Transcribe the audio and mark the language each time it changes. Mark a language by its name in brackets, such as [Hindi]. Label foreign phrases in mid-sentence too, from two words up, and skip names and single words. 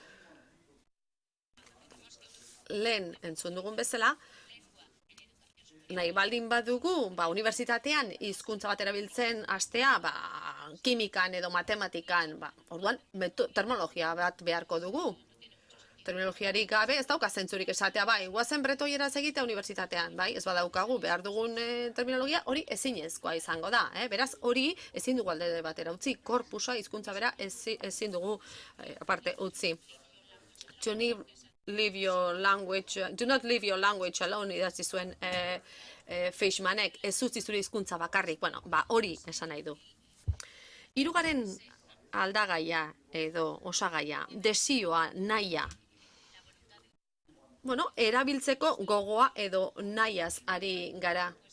[Basque] Lehen entzun dugun bezala, nahi baldin badugu, unibertsitatean hizkuntza bat erabiltzen hastea, kimikan edo matematikan, orduan terminologia bat beharko dugu. Terminologiarik gabe ez dauka zentzurik esatea, guazen bretoieraz egitea unibertsitatean, ez badaukagu behar dugun terminologia, hori ezinezkoa izango da. Beraz, hori ezin dugu alde batera utzi, korpusa, hizkuntza bera ezin dugu aparte utzi. [English] Do not leave your language alone, [Basque] idatzi zuen Fishmanek, ez utzi zure hizkuntza bakarrik, hori esan nahi du. Hirugarren aldagaia edo osagaia, desioa, nahia. Erabiltzeko gogoa edo nahiaz ari gara.